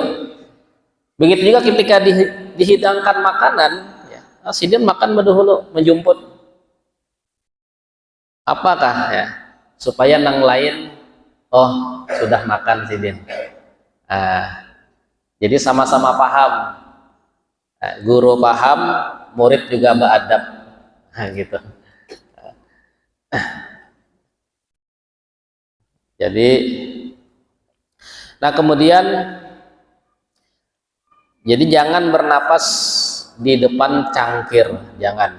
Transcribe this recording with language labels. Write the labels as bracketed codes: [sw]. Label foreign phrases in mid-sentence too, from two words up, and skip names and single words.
[id] Begitu juga ketika dihidangkan makanan, ya, sidin makan dahulu, menjumput. Apakah ya? Supaya nang lain, oh sudah makan sidin. Jadi sama-sama paham. Guru paham, murid juga beradab. Nah, gitu. Jadi, nah kemudian, jadi jangan bernapas di depan cangkir, jangan.